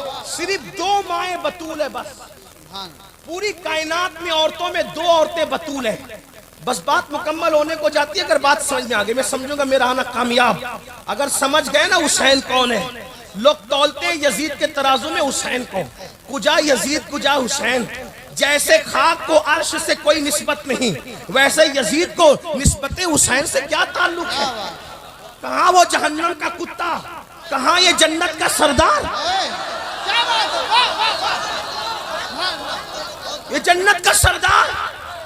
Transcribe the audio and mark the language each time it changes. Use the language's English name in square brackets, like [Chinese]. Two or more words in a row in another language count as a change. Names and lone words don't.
[Urdu] صرف 2 مائیں بتول ہے. بس پوری کائنات میں عورتوں میں 2 عورتیں بتول ہیں. بس بات مکمل ہونے کو جاتی ہے اگر بات سمجھ میں آگے. میں سمجھوں گا میرا آنا کامیاب. اگر سمجھ گئے نا حسین کون ہے. لوگ تولتے ہیں یزید کے ترازو میں حسین کو، کجا یزید کجا حسین. جیسے خاک کو عرش سے کوئی نسبت نہیں، ویسے یزید کو نسبت حسین سے کیا تعلق ہے؟ کہاں وہ جہنم کا کتا، کہاں یہ جنت کا سردار. یہ جنت کا سردار.